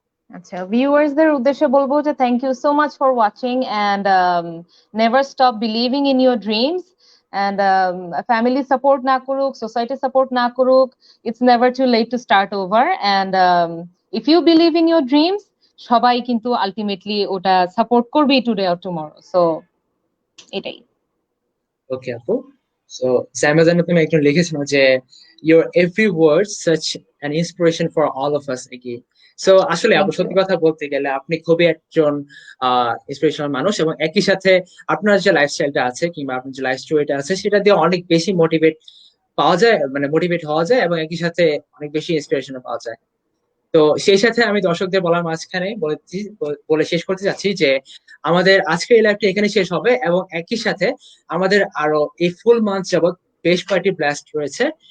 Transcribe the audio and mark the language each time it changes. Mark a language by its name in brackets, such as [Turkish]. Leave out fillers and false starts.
[Bangla] আচ্ছা, ভিউয়ার্সদের উদ্দেশ্যে বলবো যে [English] Thank you so much for watching and never stop believing in your dreams. [Bangla] And family support না করুক, সোসাইটি সাপোর্ট না করুক, [English] It's never too late to start over. And if you believe in your dreams, [Bangla] সবাই কিন্তু ultimately ওটা support করবে [English] Today or tomorrow. [Bangla] So এটাই। ওকে আপু, সো স্যামাজানে তুমি একজন লিখেছিল যে [English] your every word such an inspiration for all of us again. [Bangla] So আসলে আপু [English] Thank you. [Bangla] সত্যি কথা বলতে গেলে আপনি খুবই একজন ইন্সপিরেশনাল মানুষ এবং একই সাথে আপনার যে লাইফস্টাইলটা আছে কিংবা আপনার যে লাইফ স্টোরিটা আছে সেটা দিয়ে অনেক বেশি মোটিভেট পাওয়া যায়, মানে মোটিভেট হওয়া যায় এবং একই সাথে অনেক বেশি ইন্সপিরেশন পাওয়া যায়। তো সেই সাথে আমি দর্শকদের বলার মাঝখানে বলে শেষ করতে চাচ্ছি যে আমাদের আজকের এই লাইভটা এখানে শেষ হবে এবং একই সাথে আমাদের আরো এই ফুল মান্থ যাবত বেশ কয়েকটি ব্লাস্ট রয়েছে।